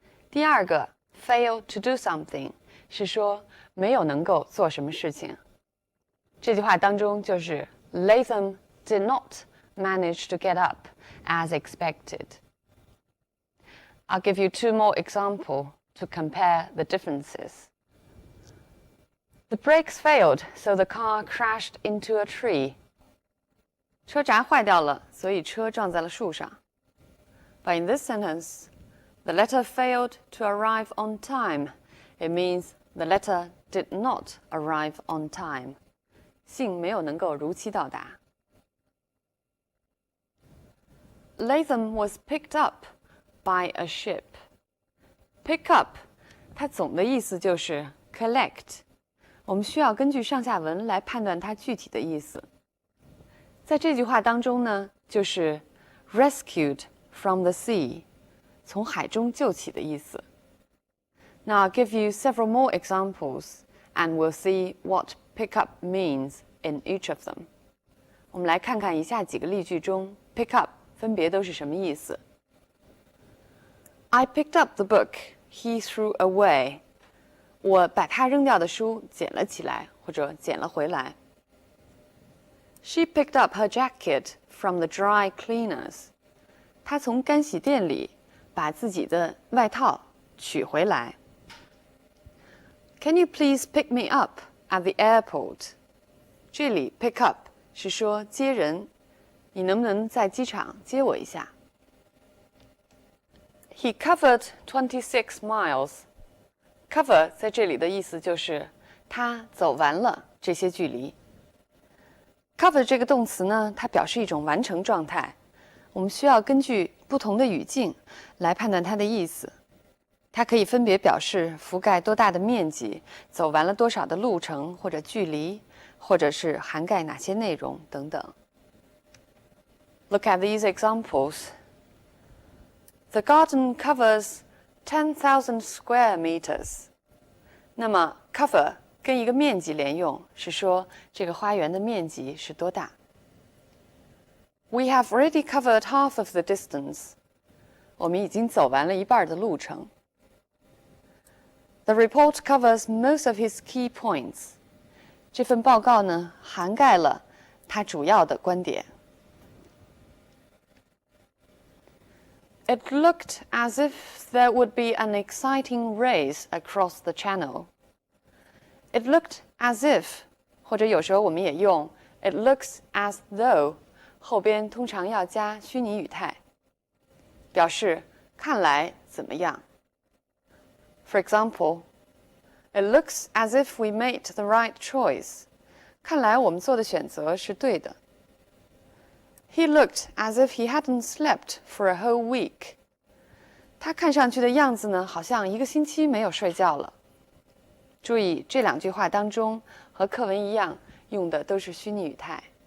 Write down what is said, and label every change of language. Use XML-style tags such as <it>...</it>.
<zh>第2个</zh> <en>fail to do something</en> <zh>是说没有能够做什么事情。这句话当中就是</zh> <en>Latham did not manage to get up as expected. I'll give you 2 more examples to compare the differences. The brakes failed, so the car crashed into a tree.</en> <zh>车闸坏掉了，所以车撞在了树上。</zh> <en>But in this sentence, the letter failed to arrive on time. It means the letter did not arrive on time.</en> <zh>信没有能够如期到达。</zh> <en>Latham was picked up by a ship.</en> <zh>Pick up, 它总的意思就是 collect. 我们需要根据上下文来判断它具体的意思。在这句话当中呢，就是</zh> <en>rescued from the sea,</en> <zh>从海中救起的意思。</zh> <en>Now I'll give you several more examples, and we'll see what pick up means in each of them.</en> <zh>我们来看看以下几个例句中 pick up 分别都是什么意思。</zh> <en>I picked up the book he threw away.</en> <zh>我把他扔掉的书捡了起来，或者捡了回来。</zh> <en>She picked up her jacket from the dry cleaners.</en> <zh>她从干洗店里把自己的外套取回来。</zh> <en>Can you please pick me up at the airport?</en> <zh>这里 pick up 是说接人，你能不能在机场接我一下？</zh> <en>He covered 26 miles.</en> <zh>Cover 在这里的意思就是他走完了这些距离。 Cover 这个动词呢，它表示一种完成状态，我们需要根据不同的语境来判断它的意思。它可以分别表示覆盖多大的面积，走完了多少的路程或者距离，或者是涵盖哪些内容等等。</zh> <en>Look at these examples. The garden covers 10,000 square meters.</en> <zh>那么 cover 跟一个面积连用，是说这个花园的面积是多大。</zh> <en>We have already covered half of the distance.</en> <zh>我们已经走完了一半的路程。</zh> <en>The report covers most of his key points.</en> <zh>这份报告呢，涵盖了他主要的观点。</zh> <en>It looked as if there would be an exciting race across the channel. It looked as if,</en> <zh>或者有时候我们也用</zh> <en>it looks as though</en> <zh>后边通常要加虚拟语态，表示看来怎么样。</zh> <en>For example, it looks as if we made the right choice.</en> <zh>看来我们做的选择是对的。</zh> <en>He looked as if he hadn't slept for a whole week.</en> <zh>他看上去的样子呢，好像1个星期没有睡觉了。注意这2句话当中和课文一样，用的都是虚拟语态。</zh>